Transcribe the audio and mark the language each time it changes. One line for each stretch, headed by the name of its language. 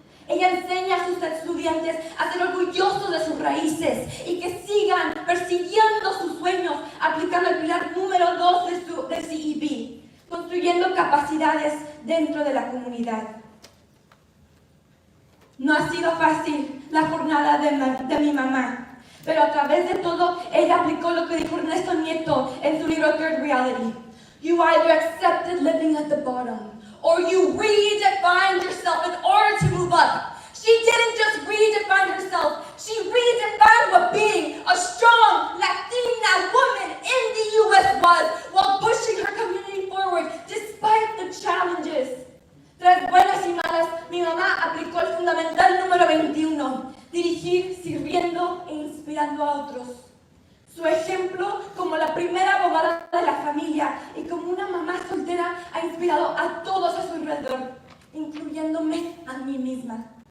Spanish: Ella enseña a sus estudiantes a ser orgullosos de sus raíces y que sigan persiguiendo sus sueños, aplicando el pilar número 2 de CEB, construyendo capacidades dentro de la comunidad. No ha sido fácil la jornada de mi mamá. Pero a través de todo, ella aplicó lo que dijo Ernesto Nieto en su libro Third Reality.
English: You either accepted living at the bottom, or you redefined yourself in order to move up. She didn't just redefine herself, she redefined what being a strong Latina woman in the U.S. was, while pushing her community forward despite the challenges.
Spanish: Tras buenas y malas, mi mamá aplicó el fundamental número 21, dirigir, sirviendo e inspirando a otros. Su ejemplo como la primera abogada de la familia y como una mamá soltera ha inspirado a todos a su alrededor, incluyéndome a mí misma.